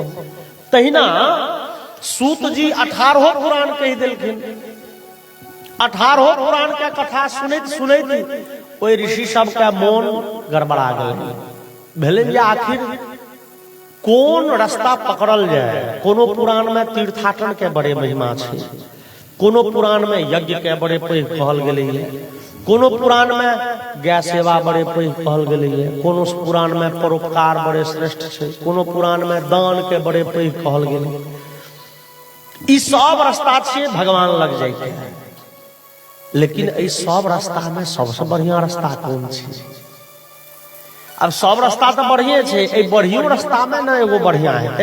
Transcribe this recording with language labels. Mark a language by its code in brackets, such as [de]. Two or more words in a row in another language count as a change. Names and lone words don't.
[mai] तहिना सूत जी 18 पुराण कह देलखिन। 18 पुराण के कथा सुनैत सुनैत ओइ ऋषि सब के मोन गड़बड़ा गेल, भेलै जे आखिर कौन रास्ता पकड़ल जाए। कोनो पुराण में तीर्थाटन के बड़े महिमा छै, कोनो पुराण में यज्ञ के बड़े पैघ कहल गेलैये, कोनो पुराण में गाय सेवा बड़े पैघ कहल गेलैये, कोनो पुराण में परोपकार बड़े श्रेष्ठ छै, कोनो पुराण में दान के बड़े पैघ कहल गेलै। ई सब रास्ता छै भगवान लग जाय के, लेकिन ई सब रास्ता में सबसे बढ़िया रास्ता कोन छै? अब सब रास्ता तो बढ़िया छै, बढ़ियो रास्ता में ना एगो बढ़िया है।